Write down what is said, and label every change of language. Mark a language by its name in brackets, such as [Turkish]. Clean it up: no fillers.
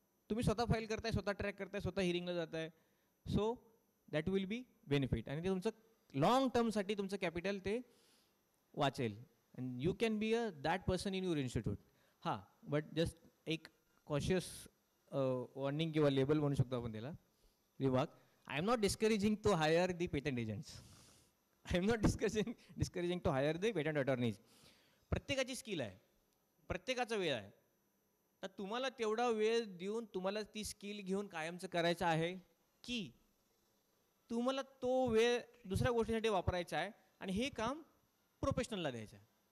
[Marathi] तुम्ही स्वतः फाईल करताय, स्वतः ट्रॅक करताय, स्वतः हिअरिंगला जाताय. [English] so that will be benefit [Marathi] आणि ते तुमचं लॉंग टर्मसाठी तुमचं कॅपिटल ते वाचेल. [English] And you can be that person in your institute. हां, but just [Marathi] एक कॉशियस वॉर्निंग किंवा लेबल म्हणू शकतो आपण त्याला, [English] विभाग. I am not discouraging to hire the patent agents. I am not discouraging to hire the patent attorneys. [Marathi] प्रत्येकाची skill आहे, प्रत्येकाचा वेळ आहे. तर तुम्हाला तेवढा वेळ देऊन तुम्हाला ती स्किल घेऊन कायमचं करायचं आहे, की तुम्हाला तो वेळ दुसऱ्या गोष्टीसाठी वापरायचा आहे आणि हे काम प्रोफेशनलला द्यायचं आहे.